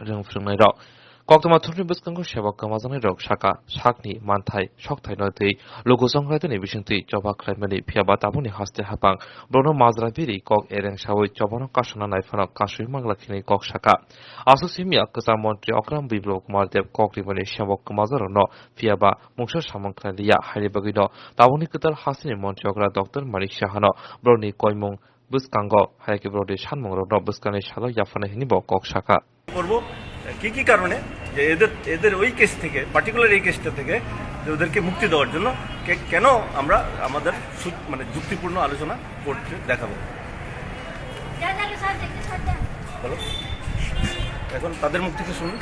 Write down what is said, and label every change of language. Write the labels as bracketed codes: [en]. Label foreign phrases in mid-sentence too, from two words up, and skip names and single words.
[trk] rengfrungnai rok koktoma thurni bwskango sebok kemajanai rok saka sakni manthai sokthai notei logo songkraitani bisingtui joba khlaimani phiaba tabuni haste hapang brono majra biri kok ereng sawoi chobano kasona naifano kasui mangla khini kok saka asu simia kasa mantri okram biplop kumar dev kokrimani sebok kemajarno phiaba mungsa samangkhlalia hairibagino tabuni ketar hasini mantri okra dr marik sahano broni koimung bwskango haike brodi sanmung rokno bwskani salo yafana hinibo kok saka [bn] করব কি কারণে যে এদের ওই কেস থেকে পার্টিকুলার এই কেসটা থেকে যে ওদেরকে মুক্তি দেওয়ার জন্য কেন আমরা আমাদের মানে যুক্তিপূর্ণ আলোচনা করতে দেখাবো বলো এখন তাদের মুখ থেকে শুনুন